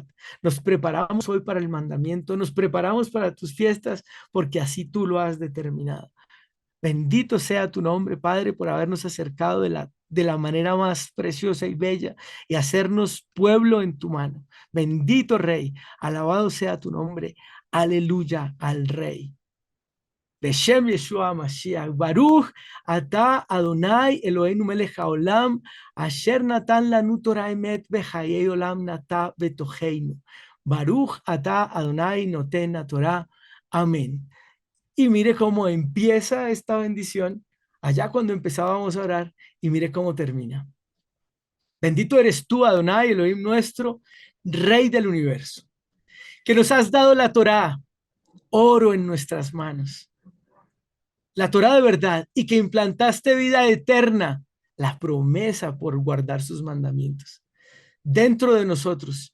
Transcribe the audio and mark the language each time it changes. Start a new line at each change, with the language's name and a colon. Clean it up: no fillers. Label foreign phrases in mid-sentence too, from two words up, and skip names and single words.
Spanish: Nos preparamos hoy para el mandamiento. Nos preparamos para tus fiestas porque así tú lo has determinado. Bendito sea tu nombre, Padre, por habernos acercado de la manera más preciosa y bella y hacernos pueblo en tu mano. Bendito Rey, alabado sea tu nombre. Aleluya al Rey.
Hebrew: בשם ישוע משיח, ברוך אתה אדוני אלוהינו מלך העולם, אשר נתן לנו תורת אמת וחיי עולם נטע בתוכנו. ברוך אתה אדוני נותן התורה.
Spanish: Amén. Y mire cómo empieza esta bendición, allá cuando empezábamos a orar, y mire cómo termina. Bendito eres tú, Adonai, Elohim nuestro, Rey del universo, que nos has dado la Torá, oro en nuestras manos, la Torá de verdad, y que implantaste vida eterna, la promesa por guardar sus mandamientos dentro de nosotros.